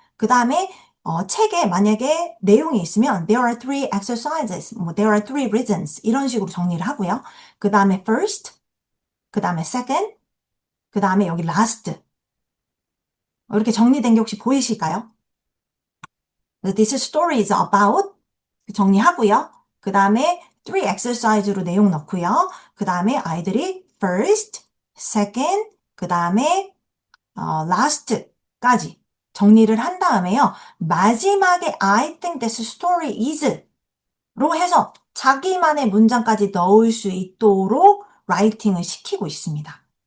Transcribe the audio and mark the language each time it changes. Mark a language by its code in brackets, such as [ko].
[ko] 그 다음에 책에 만약에 내용이 있으면 [en] There are 3 exercises, [ko] 뭐 [en] There are 3 reasons [ko] 이런 식으로 정리를 하고요. 그 다음에 first, 그 다음에 second, 그 다음에 여기 last 이렇게 정리된 게 혹시 보이실까요? [en] This story is about [ko] 정리하고요. 그 다음에 3 exercise로 내용 넣고요. 그 다음에 아이들이 first, second, 그 다음에 last까지 정리를 한 다음에요. 마지막에 [en] I think this story is [ko] 로 해서 자기만의 문장까지 넣을 수 있도록 라이팅을 시키고 있습니다.